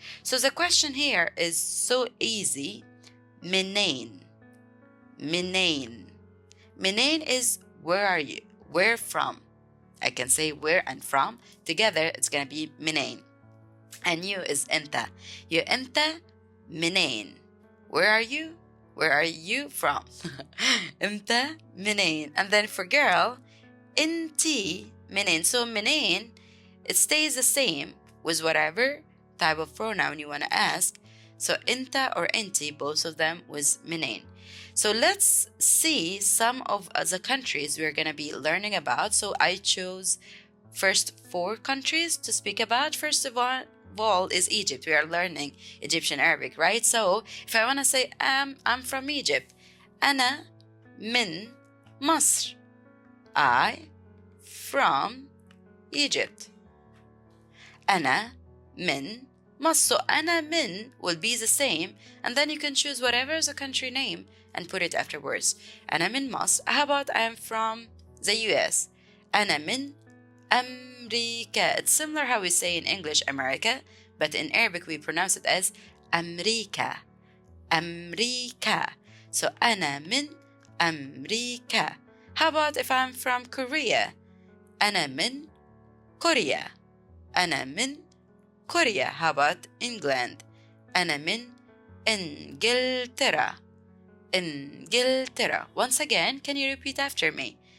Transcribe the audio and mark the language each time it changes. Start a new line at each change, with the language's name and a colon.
English: So the question here is so easy.
Arabic: منين. منين.
English: منين is where are you? Where from? I can say where and from. Together, it's going to be منين. And you is أنت. You
Arabic: أنت منين.
English: Where are you? Where are you from?
Arabic: أنت منين.
English: And then for girl,
Arabic: أنتي منين.
English: So منين, it stays the same with whatever type of pronoun you want to ask. So أنت or أنتي, both of them with منين. So let's see some of the countries we're going to be learning about. So I chose first 4 countries to speak about. First of all is Egypt. We are learning Egyptian Arabic, right? So if I want to say I'm from Egypt.
Arabic: أنا من مصر.
English: I from Egypt.
Arabic: أنا من مصر.
English: So أنا من will be the same and then you can choose whatever is a country name and put it afterwards.
Arabic: أنا من مصر.
English: How about I'm from the US?
Arabic: أنا من أمريكا.
English: It's similar how we say in English America, but in Arabic we pronounce it as أمريكا.
Arabic: أمريكا. So أنا من أمريكا.
English: How about if I'm from Korea?
Arabic: أنا من كوريا. أنا من كوريا.
English: How about England?
Arabic: أنا من إنجلترا. إنجلترا.
English: Once again, can you repeat after me?